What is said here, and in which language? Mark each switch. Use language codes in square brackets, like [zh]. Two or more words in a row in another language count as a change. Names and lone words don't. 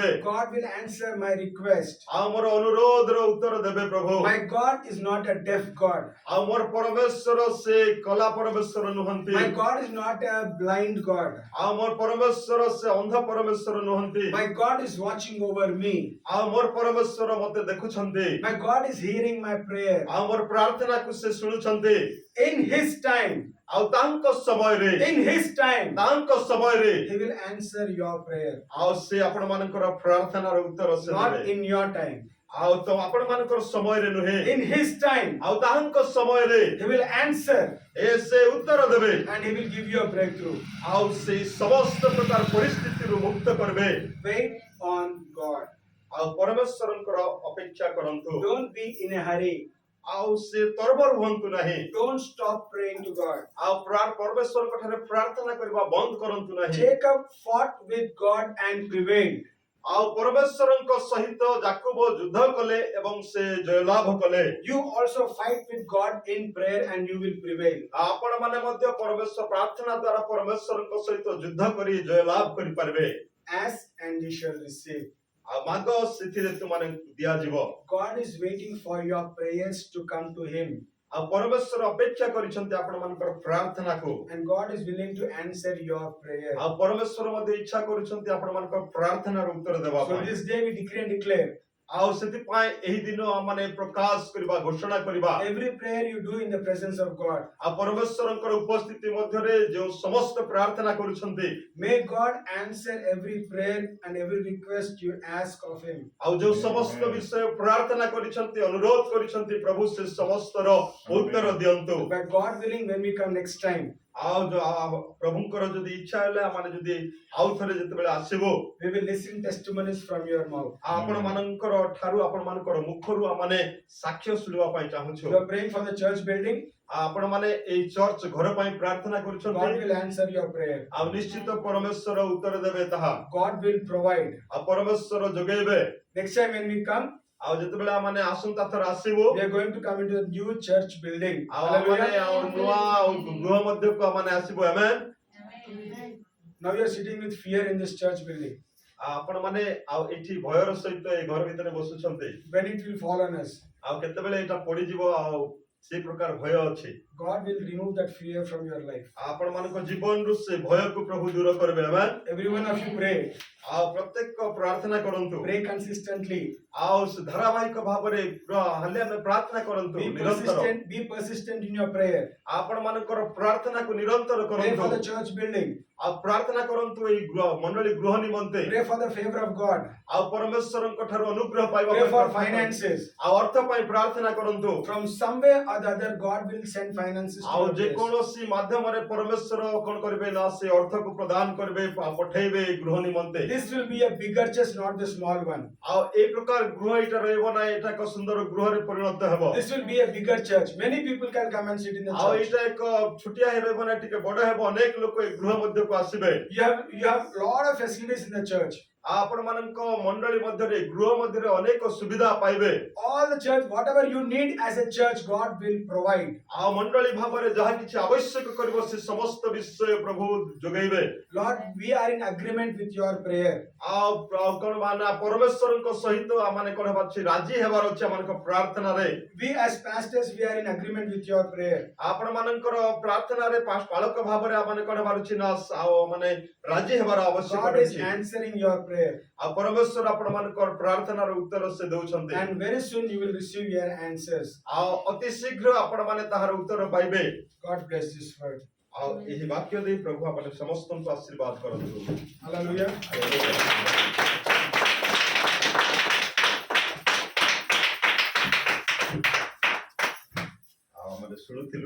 [en] God will answer my request. [or] ଆଉ ମୋର ଅନୁରୋଧର ଉତ୍ତର ଦେବେ ପ୍ରଭୁ। [en] My God is not a deaf God. [or] ଆଉ ମୋର ପରମେଶ୍ୱର ସେ କଲା ପରମେଶ୍ୱର ନୁହନ୍ତି। [en] My God is not a blind God. [or] ଆଉ ମୋର ପରମେଶ୍ୱର ସେ ଅନ୍ଧ ପରମେଶ୍ୱର ନୁହନ୍ତି। [en] My God is watching over me. [or] ଆଉ ମୋର ପରମେଶ୍ୱର ମତେ ଦେଖୁଛନ୍ତି। [en] My God is hearing my prayer. [or] ଆଉ ମୋର ପ୍ରାର୍ଥନାକୁ ସେ ଶୁଣୁଛନ୍ତି। [en] In His time, [or] ଆଉ ତାଙ୍କ ସମୟରେ [en] in His time, [or] ତାଙ୍କ ସମୟରେ [en] He will answer your prayer. [or] ଆଉ ସେ ଆପଣମାନଙ୍କର ପ୍ରାର୍ଥନାର ଉତ୍ତର ସେ Not ଦେବେ। [en] in your time. [or] ଆଉ ତ ଆପଣମାନଙ୍କର ସମୟରେ ନୁହେଁ। [en] In His time, [or] ଆଉ ତାଙ୍କ ସମୟରେ [en] He will answer [or] ସେ ଉତ୍ତର ଦେବେ। [en] and He will give you a breakthrough. [or] ଆଉ ସେଇ ସମସ୍ତ ପ୍ରକାର ପରିସ୍ଥିତିରୁ ମୁକ୍ତ କରିବେ। [en] Wait on God. [or] ଆଉ ପରମେଶ୍ୱରଙ୍କର ଅପେକ୍ଷା କରନ୍ତୁ। [en] Don't be in a hurry. [or] ଆଉ ସେ ତରବର ହୁଅନ୍ତୁ ନାହିଁ। [en] Don't stop praying to God. [or] ଆଉ ପରମେଶ୍ୱରଙ୍କ ଠାରେ ପ୍ରାର୍ଥନା କରିବା ବନ୍ଦ କରନ୍ତୁ ନାହିଁ। [en] Jacob fought with God and prevailed. [or] ଆଉ ପରମେଶ୍ୱରଙ୍କ ସହିତ ଯାକୋବ ଯୁଦ୍ଧ କଲେ ଏବଂ ସେ ଜୟଲାଭ କଲେ। [en] You also fight with God in prayer and you will prevail. [or] ଆପଣମାନେ ମଧ୍ୟ ପରମେଶ୍ୱର ପ୍ରାର୍ଥନା ଦ୍ୱାରା ପରମେଶ୍ୱରଙ୍କ ସହିତ ଯୁଦ୍ଧ କରି ଜୟଲାଭ କରିପାରିବେ। [en] Ask and ye shall receive. [or] ଆଉ ମାଗ ସେଥିରେ ତୁମମାନଙ୍କୁ ଦିଆଯିବ। [en] God is waiting for your prayers to come to Him. [or] ଆଉ ପରମେଶ୍ୱର ଅପେକ୍ଷା କରିଛନ୍ତି ଆପଣମାନଙ୍କର ପ୍ରାର୍ଥନାକୁ। [en] And God is willing to answer your prayer. [or] ଆଉ ପରମେଶ୍ୱର ମଧ୍ୟ ଇଚ୍ଛା କରୁଛନ୍ତି ଆପଣମାନଙ୍କର ପ୍ରାର୍ଥନାର ଉତ୍ତର ଦେବା So ପାଇଁ। [en] this day we decree and declare, [or] ଆଉ ସେଥିପାଇଁ ଏହି ଦିନ ଆମମାନେ ପ୍ରକାଶ କରିବା ଘୋଷଣା କରିବା। [en] every prayer you do in the presence of God, [or] ଆଉ ପରମେଶ୍ୱରଙ୍କର ଉପସ୍ଥିତି ମଧ୍ୟରେ ଯେଉଁ ସମସ୍ତ ପ୍ରାର୍ଥନା କରୁଛନ୍ତି [en] may God answer every prayer and every request you ask of Him. [or] ଆଉ ଯେଉଁ ସମସ୍ତ ବିଷୟ ପ୍ରାର୍ଥନା କରିଛନ୍ତି ଅନୁରୋଧ କରିଛନ୍ତି ପ୍ରଭୁ ସେ ସମସ୍ତର ଉତ୍ତର ଦିଅନ୍ତୁ। [en] But God willing, when we come next time, [or] ଆଉ ପ୍ରଭୁଙ୍କର ଯଦି ଇଚ୍ଛା ହେଲେ ଆମେ ଯଦି ଆଉ ଥରେ ଯେତେବେଳେ ଆସିବୁ [en] we will listen testimonies from your mouth. [or] ଆପଣମାନଙ୍କର ଠାରୁ ଆପଣମାନଙ୍କର ମୁଖରୁ ଆମେ ସାକ୍ଷ୍ୟ ଶୁଣିବା ପାଇଁ ଚାହୁଁଛୁ। [en] You are praying for the church building, [or] ଆପଣମାନେ ଏଇ ଚର୍ଚ୍ଚ ଘର ପାଇଁ ପ୍ରାର୍ଥନା God କରୁଛନ୍ତି [en] will answer your prayer. [or] ଆଉ ନିଶ୍ଚିତ ପରମେଶ୍ୱର ଉତ୍ତର ଦେବେ ତାହା। [en] God will provide. [or] ଆଉ ପରମେଶ୍ୱର ଯୋଗେଇବେ। [en] Next time when we come, [or] ଆଉ ଯେତେବେଳେ ଆମେ ଆସନ୍ତା ଥର ଆସିବୁ [en] we are going to come into a new church building. [or] ଆଉ ଆମେ Hallelujah. ଆଉ ନୂଆ ଆଉ ଗୃହ ମଧ୍ୟକୁ ଆମେ ଆସିବୁ। ଆମେନ୍। [en] Now you are sitting with fear in this church building. [or] ଆପଣମାନେ ଆଉ ଏଠି ଭୟର ସହିତ ଏ ଘର ଭିତରେ ବସୁଛନ୍ତି। [en] When it will fall on us, [or] ଆଉ କେତେବେଳେ ଏଇଟା ପଡିଯିବ ଆଉ ସେ ପ୍ରକାର ଭୟ ଅଛି। [en] God will remove that fear from your life. [or] ଆପଣମାନଙ୍କ ଜୀବନରୁ ସେ ଭୟକୁ ପ୍ରଭୁ ଦୂର କରିବେ। ଆମେନ୍। [en] Every one of you pray. [or] ଆଉ ପ୍ରତ୍ୟେକ ପ୍ରାର୍ଥନା କରନ୍ତୁ। [en] Pray consistently. [or] ଆଉ ଧାରାବାହିକ ଭାବରେ ହେଲେ ଆମେ ପ୍ରାର୍ଥନା କରନ୍ତୁ ନିରନ୍ତର। [en] Be persistent in your prayer. [or] ଆପଣମାନଙ୍କର ପ୍ରାର୍ଥନାକୁ ନିରନ୍ତର [en] Pray for କରନ୍ତୁ। the church building. [or] ଆଉ ପ୍ରାର୍ଥନା କରନ୍ତୁ ଏଇ ମଣ୍ଡଳୀ ଗୃହ ନିମନ୍ତେ [en] Pray for the favor of God. [or] ଆଉ ପରମେଶ୍ୱରଙ୍କ ଠାରୁ ଅନୁଗ୍ରହ ପାଇବା Pray ପାଇଁ for ପ୍ରାର୍ଥନା କରନ୍ତୁ। finances. ଆଉ ଅର୍ଥ ପାଇଁ ପ୍ରାର୍ଥନା କରନ୍ତୁ। [en] From somewhere or the other, God will send finances to ଆଉ your ଯେ place. [or] କୌଣସି ମାଧ୍ୟମରେ ପରମେଶ୍ୱର କଣ କରିବେ ନା ସେ ଅର୍ଥକୁ ପ୍ରଦାନ କରିବେ ପଠେଇବେ ଏଇ ଗୃହ ନିମନ୍ତେ। [en] This will be a bigger church, not the small one. [or] ଆଉ ଏଇ ପ୍ରକାର ଗୃହ ଏଇଟା ରହିବ ନାହିଁ, ଏଇଟା ଏକ ସୁନ୍ଦର ଗୃହରେ ପରିଣତ ହେବ। [en] This will be a bigger church. Many people can come and sit in the ଆଉ church. [or] ଏଇଟା ଏକ ଛୋଟିଆ ହେଇ ରହିବ ନାହିଁ, ଟିକେ ବଡ ହେବ, ଅନେକ ଲୋକ ଏଇ ଗୃହ ମଧ୍ୟକୁ ଆସିବେ। [en] You have lot of facilities in the church. [or] ଆପଣ ମାନଙ୍କ ମଣ୍ଡଳୀ ମଧ୍ୟରେ ଗୃହ ମଧ୍ୟରେ ଅନେକ ସୁବିଧା ପାଇବେ। [en] All the church, whatever you need as a church, God will provide. [or] ଆଉ ମଣ୍ଡଳୀ ଭାବରେ ଯାହା କିଛି ଆବଶ୍ୟକ କରିବ ସେ ସମସ୍ତ ବିଷୟ ପ୍ରଭୁ ଯୋଗାଇବେ। [en] Lord, we are in agreement with your prayer. [or] ଆଉ କଣ ମାନେ ପରମେଶ୍ୱରଙ୍କ ସହିତ ଆମମାନେ କଣ ହେବାର ଅଛି, ରାଜି ହେବାର ଅଛି ଆମମାନଙ୍କ ପ୍ରାର୍ଥନାରେ। [en] We as pastors, we are in agreement with your prayer. [or] ଆପଣ ମାନଙ୍କର ପ୍ରାର୍ଥନାରେ ପାଳକ ଭାବରେ ଆମମାନେ କଣ ହେବାର ଅଛି ନା ଆଉ ମାନେ ରାଜି ହେବାର ଆବଶ୍ୟକ [en] God is ଅଛି। answering your prayer. [or] ଆଉ ପରମେଶ୍ୱର ଆପଣ ମାନଙ୍କର ପ୍ରାର୍ଥନାର ଉତ୍ତର ସେ ଦଉଛନ୍ତି। [en] And very soon you will receive your answers. [or] ଆଉ ଅତି ଶୀଘ୍ର ଆପଣ ମାନେ ତାହାର ଉତ୍ତର ପାଇବେ। [en] God bless this word. [or] ଆଉ ଏହି ବାକ୍ୟ ଦେଇ ପ୍ରଭୁ ଆପଣ ସମସ୍ତଙ୍କୁ ଆଶୀର୍ବାଦ କରନ୍ତୁ। Hallelujah. ଆଉ ଆମେ ଶୁଣୁଥିଲୁ।